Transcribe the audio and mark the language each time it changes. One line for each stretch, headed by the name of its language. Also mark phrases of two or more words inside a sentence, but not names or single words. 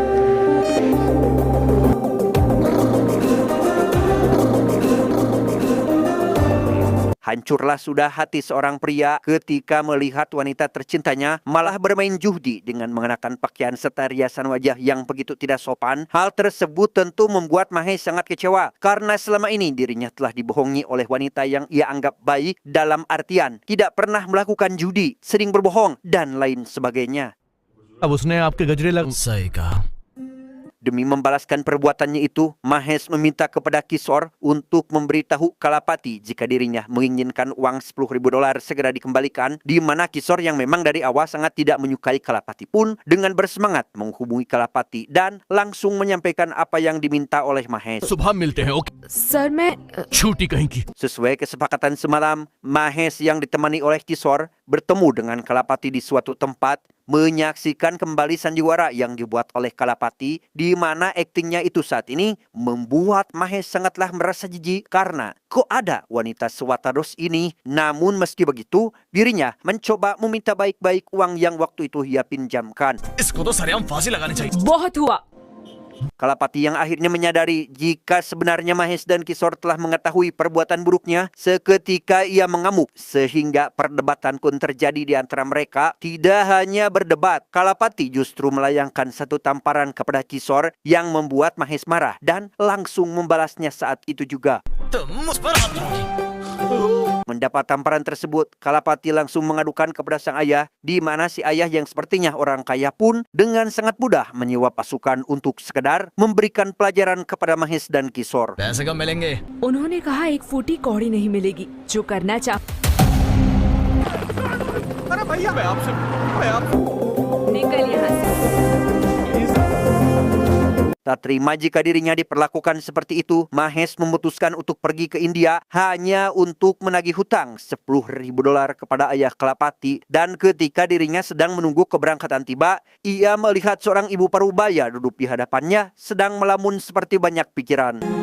Indonesian: Hancurlah sudah hati seorang pria ketika melihat wanita tercintanya malah bermain judi dengan mengenakan pakaian serta riasan wajah yang begitu tidak sopan. Hal tersebut tentu membuat Mahes sangat kecewa karena selama ini dirinya telah dibohongi oleh wanita yang ia anggap baik, dalam artian tidak pernah melakukan judi, sering berbohong, dan lain sebagainya.
Hindi: अब उसने आपके गजरे लग सही कहा।
Indonesian: Demi membalaskan perbuatannya itu, Mahes meminta kepada Kishore untuk memberitahu Kalapati jika dirinya menginginkan uang $10.000 segera dikembalikan, di mana Kishore yang memang dari awal sangat tidak menyukai Kalapati pun dengan bersemangat menghubungi Kalapati dan langsung menyampaikan apa yang diminta oleh Mahes.
Hindi: सुबह मिलते हैं। ओके सर मैं छूटी कहीं की।
Indonesian: Sesuai kesepakatan semalam, Mahes yang ditemani oleh Kishore bertemu dengan Kalapati di suatu tempat, menyaksikan kembali sandiwara yang dibuat oleh Kalapati, di mana aktingnya itu saat ini membuat Mahes sangatlah merasa jijik karena kok ada wanita sewatados ini. Namun meski begitu, dirinya mencoba meminta baik-baik uang yang waktu itu ia pinjamkan.
Hindi: इसको तो सरेआम फांसी लगानी चाहिए। बहुत हुआ।
Indonesian: Kalapati yang akhirnya menyadari jika sebenarnya Mahes dan Kishore telah mengetahui perbuatan buruknya, seketika ia mengamuk sehingga perdebatan pun terjadi di antara mereka. Tidak hanya berdebat, Kalapati justru melayangkan satu tamparan kepada Kishore yang membuat Mahes marah dan langsung membalasnya saat itu juga.
Hindi: तुम मुझ पर हाथ रखोगी।
Indonesian: Mendapat tamparan tersebut, Kalapati langsung mengadukan kepada sang ayah, di mana si ayah yang sepertinya orang kaya pun dengan sangat mudah menyewa pasukan untuk sekedar memberikan pelajaran kepada Mahes dan Kishore.
Hindi: पैसे कब मिलेंगे? उन्होंने कहा एक फूटी कौड़ी नहीं मिलेगी, जो करना चाह अरे भैया मैं आपसे निकल यहाँ से।
Indonesian: Tak terima jika dirinya diperlakukan seperti itu, Mahes memutuskan untuk pergi ke India hanya untuk menagih hutang $10.000 kepada ayah Kalapati. Dan ketika dirinya sedang menunggu keberangkatan tiba, ia melihat seorang ibu parubaya duduk di hadapannya sedang melamun seperti banyak pikiran.